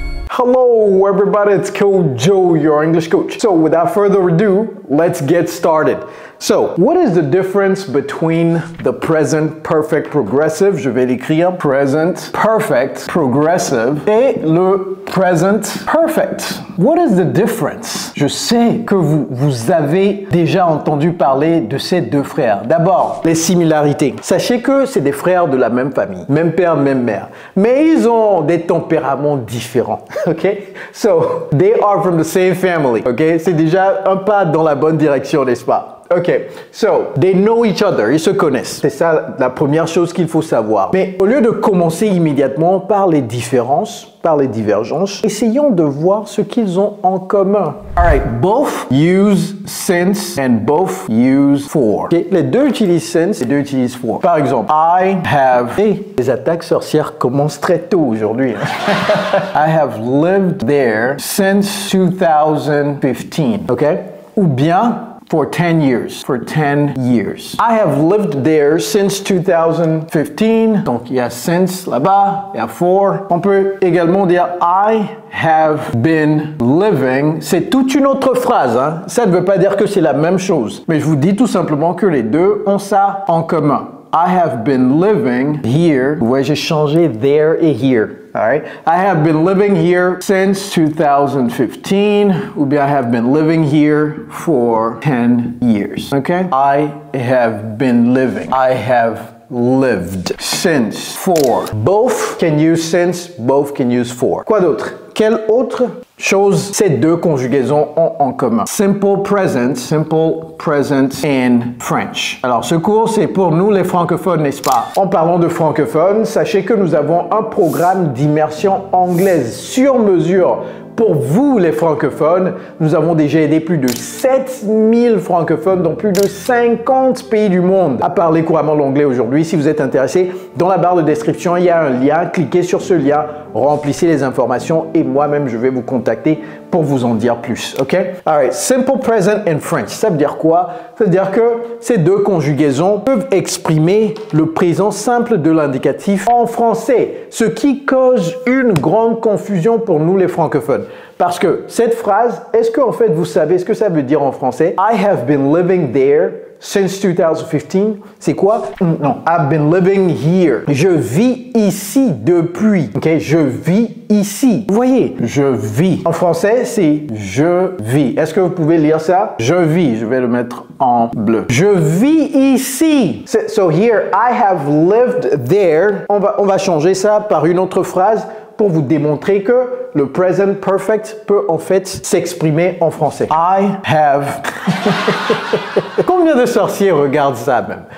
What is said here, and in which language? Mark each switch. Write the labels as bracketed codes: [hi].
[en] Hello everybody, it's Coach Joe, your English coach. So without further ado, let's get started. So, what is the difference between the present perfect progressive, [fr] je vais l'écrire, [en] present perfect progressive, et le present perfect? What is the difference? [fr] Je sais que vous avez déjà entendu parler de ces deux frères. D'abord, les similarités. Sachez que c'est des frères de la même famille, même père, même mère. Mais ils ont des tempéraments différents, ok? [en] So, they are from the same family, ok? [fr] C'est déjà un pas dans la bonne direction, n'est-ce pas? [en] Ok, so, they know each other, [fr] ils se connaissent. C'est ça la première chose qu'il faut savoir. Mais au lieu de commencer immédiatement par les différences, par les divergences, essayons de voir ce qu'ils ont en commun. [en] Alright, both use since and both use for. [fr] Okay, les deux utilisent since, les deux utilisent for. Par exemple, [en] I have... [fr] Hey, les attaques sorcières commencent très tôt aujourd'hui. [en] I have lived there since 2015. Ok? [fr] Ou bien... [en] For 10 years. For 10 years. I have lived there since 2015. [fr] Donc, il y a since là-bas, il y a for. On peut également dire [en] I have been living. [fr] C'est toute une autre phrase. Hein? Ça ne veut pas dire que c'est la même chose. Mais je vous dis tout simplement que les deux ont ça en commun. [en] I have been living here. [fr] Vous voyez, j'ai changé there et here. [en] All right. I have been living here since 2015. [fr] Ou bien [en] I have been living here for 10 years. Okay? I have been living. I have lived since for. Both can use since, both can use for. [fr] Quoi d'autre? Quelle autre chose ces deux conjugaisons ont en commun? [en] Simple present in French. [fr] Alors, ce cours, c'est pour nous les francophones, n'est-ce pas? En parlant de francophones, sachez que nous avons un programme d'immersion anglaise sur mesure pour vous, les francophones. Nous avons déjà aidé plus de 7000 francophones dans plus de 50 pays du monde à parler couramment l'anglais aujourd'hui. Si vous êtes intéressé, dans la barre de description, il y a un lien. Cliquez sur ce lien, remplissez les informations et moi-même, je vais vous contacter pour vous en dire plus, ok? [en] Alright, simple present in French. [fr] Ça veut dire quoi? Ça veut dire que ces deux conjugaisons peuvent exprimer le présent simple de l'indicatif en français, ce qui cause une grande confusion pour nous les francophones. Parce que cette phrase, est-ce que en fait vous savez ce que ça veut dire en français? [en] I have been living there since 2015. [fr] C'est quoi? [en] Non, I've been living here. [fr] Je vis ici depuis. Ok, je vis ici. Vous voyez, je vis. En français, c'est je vis. Est-ce que vous pouvez lire ça? Je vis. Je vais le mettre en bleu. Je vis ici. [en] So here, I have lived there. [fr] On va changer ça par une autre phrase pour vous démontrer que le present perfect peut en fait s'exprimer en français. [en] I have... [fr] Combien de sorciers regardent ça même?